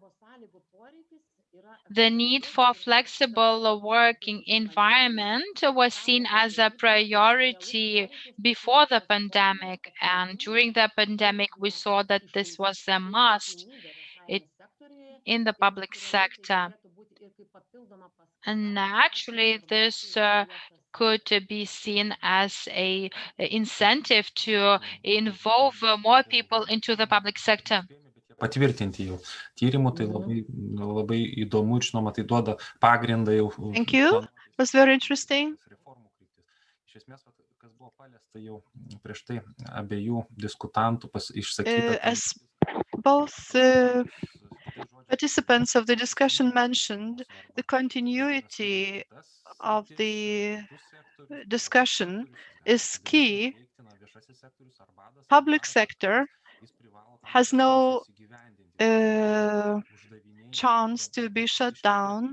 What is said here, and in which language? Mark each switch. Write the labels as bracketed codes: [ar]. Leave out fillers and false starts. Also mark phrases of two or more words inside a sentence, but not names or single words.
[en] The need for flexible working environment was seen as a priority before the pandemic, and during the pandemic we saw that this was a must in the public sector. And actually this could be seen as an incentive to involve more people into the public sector. [lt] Patvirtinti jau tyrimų, tai labai įdomu ir žinoma, tai duoda pagrindą jau. [en] Thank you. It was very interesting. [lt] Iš esmės, kas buvo paliesta jau prieš tai abiejų diskutantų išsakyta. [en] As both participants of the discussion mentioned, the continuity of the discussion is key. Public sector has no chance to be shut down.